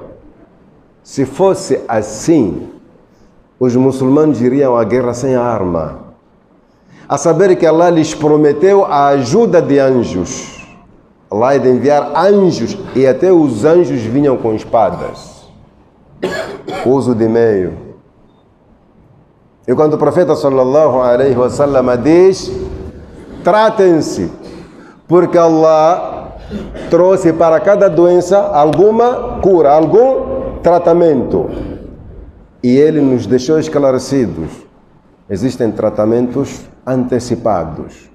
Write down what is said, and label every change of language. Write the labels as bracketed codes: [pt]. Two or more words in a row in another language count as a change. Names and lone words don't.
[pt] Se fosse assim, os muçulmanos iriam à guerra sem arma. A saber que Allah lhes prometeu a ajuda de anjos. Allah ia de enviar anjos, e até os anjos vinham com espadas. Uso de meio. E quando o profeta [ar] صلى الله عليه وسلم [pt] diz, tratem-se, porque Allah trouxe para cada doença alguma cura, algum tratamento. E ele nos deixou esclarecidos. Existem tratamentos antecipados.